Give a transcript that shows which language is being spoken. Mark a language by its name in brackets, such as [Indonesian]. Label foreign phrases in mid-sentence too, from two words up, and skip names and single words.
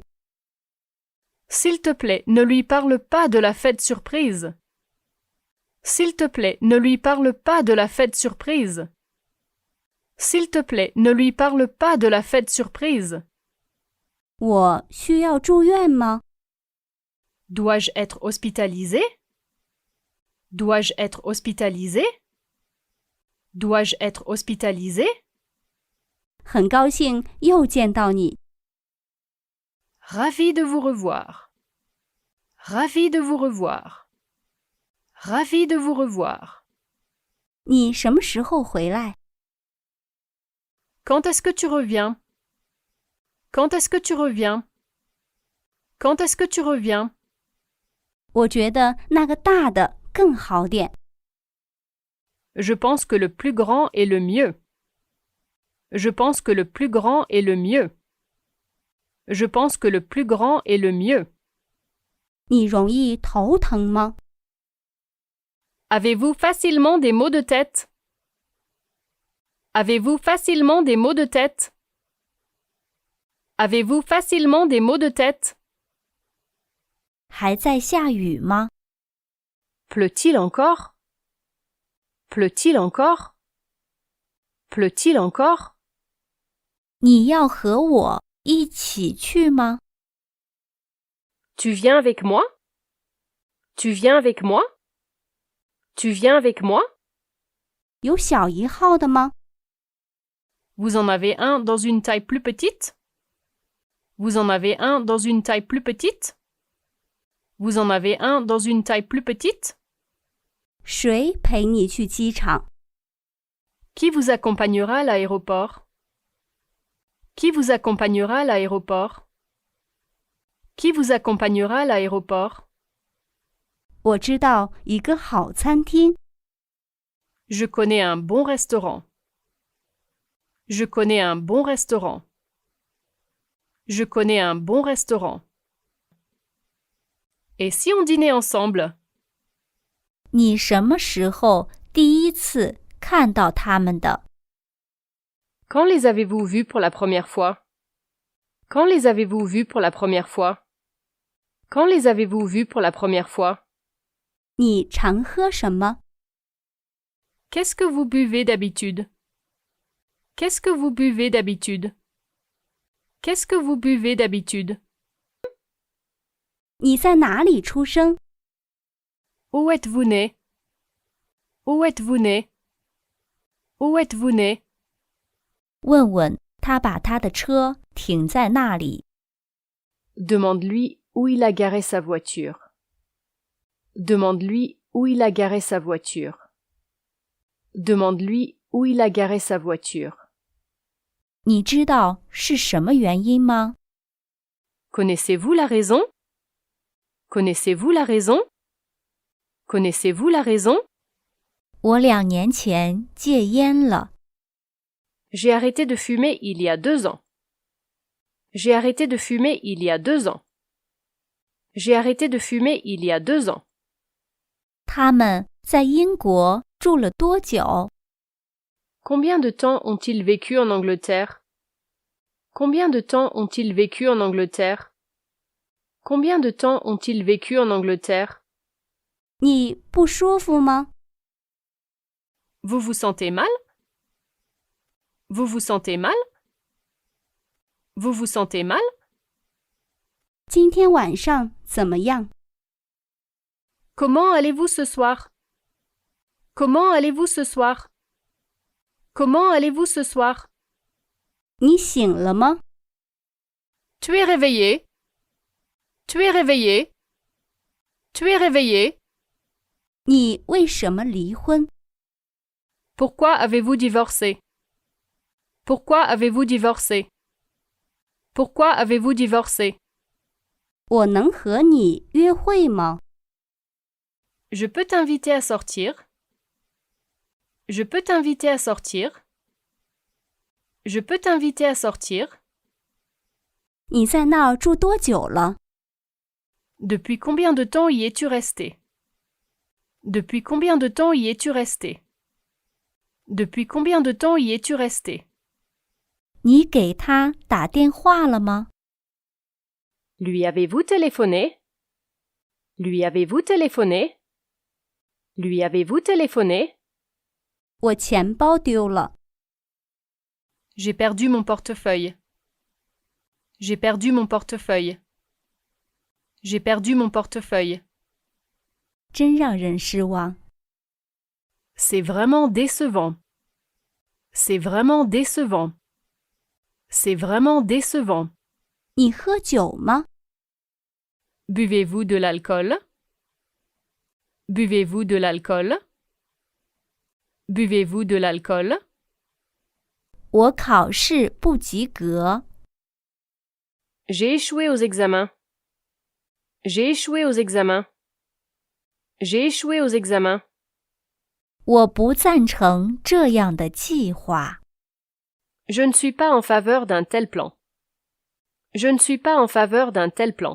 [French] S'il te plaît, ne lui parle pas de la fête surprise. S'il te plaît, ne lui parle pas de la fête surprise. S'il te plaît, ne lui parle pas de la fête surprise. [Chinese] 我需要住院吗？ [French] Dois-je être hospitalisé? Dois-je être hospitalisé? Dois-je être hospitalisé? [Chinese] 很高兴又见到你。 [French] Ravi de vous revoir. Ravi de vous revoir. Ravi de vous revoir. [Chinese] 你什么时候回来？ [French] Quand est-ce que tu reviens? Quand est-ce que tu reviens? Quand est-ce que tu reviens? [Chinese] 我觉得那个大的更好点。 [French] Je pense que le plus grand est le mieux. Je pense que le plus grand est le mieux. Je pense que le plus grand est le mieux. [Chinese] 你容易头疼吗？ [French] Avez-vous facilement des maux de tête? Avez-vous facilement des maux de tête? Avez-vous facilement des maux de tête? [Chinese] 还在下雨吗？ [French] Pleut-il encore? Pleut-il encore? Pleut-il encore? [Chinese] 你要和我一起去吗？ [French] Tu viens avec moi? Tu viens avec moi? Tu viens avec moi? [Chinese] 有小一号的吗？ [French] Vous en avez un dans une taille plus petite? Vous en avez un dans une taille plus petite? Vous en avez un dans une taille plus petite? [Chinese] 谁陪你去机场？ [French] Qui vous accompagnera à l'aéroport? Qui vous accompagnera à l'aéroport? Qui vous accompagnera à l'aéroport? [Chinese] 我知道一个好餐厅。 [French] Je connais un bon restaurant. Je connais un bon restaurant. Je connais un bon restaurant. Et si on dînait ensemble? [Chinese] 你什么时候第一次看到他们的？ [French] Quand les avez-vous vus pour la première fois? Quand les avez-vous vus pour la première fois? Quand les avez-vous vus pour la première fois? [Chinese] 你常喝什么？ [French] Qu'est-ce que vous buvez d'habitude? Qu'est-ce que vous buvez d'habitude? Qu'est-ce que vous buvez d'habitude? [Chinese] 你在哪里出生？ [French] Où êtes-vous né? Où êtes-vous né? Où êtes-vous né? [Chinese] 问问他把他的车停在那里。 [French] Demande-lui où il a garé sa voiture. Demande-lui où il a garé sa voiture. Demande-lui où il a garé sa voiture. [Chinese] 你知道是什么原因吗？ [French] Connaissez-vous la raison? Connaissez-vous la raison? Connaissez-vous la raison? [Chinese] 我2年前戒烟了。 [French] J'ai arrêté de fumer il y a 2 ans. J'ai arrêté de fumer il y a 2 ans. J'ai arrêté de fumer il y a 2 ans. [Chinese] 他们在英国住了多久？ [French] Combien de temps ont-ils vécu en Angleterre? Combien de temps ont-ils vécu en Angleterre? Combien de temps ont-ils vécu en Angleterre? [Chinese] 你不舒服吗？ [French] Vous vous sentez mal? Vous vous sentez mal? Vous vous sentez mal? [Chinese] 今天晚上怎么样？ [French] Comment allez-vous ce soir? Comment allez-vous ce soir? Comment allez-vous ce soir? [Chinese] 你醒了吗？ [French] Tu es réveillé? Tu es réveillé? Tu es réveillé? [Chinese] 你为什么离婚？ [French] Pourquoi avez-vous divorcé? Pourquoi avez-vous divorcé? Pourquoi avez-vous divorcé? [Chinese] 我能和你约会吗？ [French] Je peux t'inviter à sortir? Je peux t'inviter à sortir? Je peux t'inviter à sortir? [Chinese] 你在那儿住多久了？ [French] Depuis combien de temps y es-tu resté? Depuis combien de temps y es-tu resté? Depuis combien de temps y es-tu resté? [Chinese] 你给他打电话了吗？ [French] Lui avez-vous téléphoné? Lui avez-vous téléphoné? Lui avez-vous téléphoné? [Chinese] 我钱包丢了。 [French] J'ai perdu mon portefeuille. J'ai perdu mon portefeuille. J'ai perdu mon portefeuille. [Chinese] 真让人失望。 [French] C'est vraiment décevant. C'est vraiment décevant. C'est vraiment décevant. [Chinese] 你喝酒吗？ [French] Buvez-vous de l'alcool? Buvez-vous de l'alcool? Buvez-vous de l'alcool? [Chinese] 我考试不及格。 [French] J'ai échoué aux examens. J'ai échoué aux examens. J'ai échoué aux examens. [Chinese] 我不赞成这样的计划。 [French] Je ne suis pas en faveur d'un tel plan. Je ne suis pas en faveur d'un tel plan.